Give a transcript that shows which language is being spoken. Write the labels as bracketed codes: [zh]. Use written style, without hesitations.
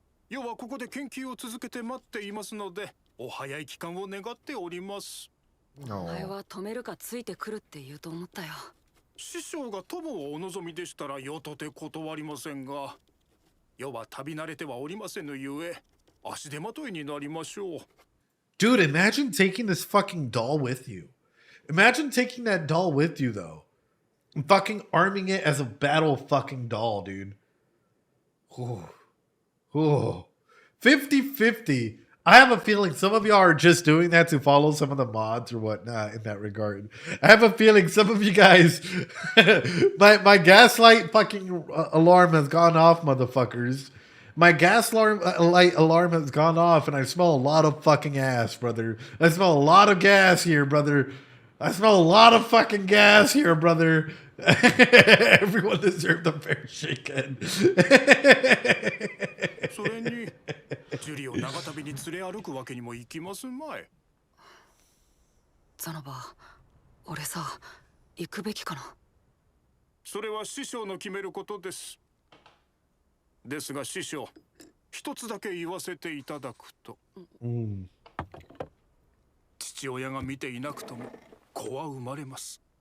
[ja] 余はここで研究を続けて待っていますので、お早い帰還を願っております。お前は止めるかついてくるって言うと思ったよ。師匠が友をお望みでしたらよとて断りませんが、余は旅慣れてはおりませぬゆえ、足手まといになりましょう。 [en] Dude, imagine taking this fucking doll with you. Imagine taking that doll with you, though. And fucking arming it as a battle fucking doll, dude. Ooh. Ooh. 50-50. I have a feeling some of y'all are just doing that to follow some of the mods or whatnot in that regard. I have a feeling some of you guys... my gaslight fucking alarm has gone off, motherfuckers. My gas light alarm has gone off, and I smell a lot of fucking ass, brother. I smell a lot of gas here, brother. I smell a lot of fucking gas here, brother. Everyone deserved a fair shake-in. [ja] それに、ジュリを長旅に連れ歩くわけにもいきますまい。ザノバ、俺さ、行くべきかな。それは師匠の決めることです。ですが師匠、一つだけ言わせていただくと、父親が見ていなくとも子は生まれます。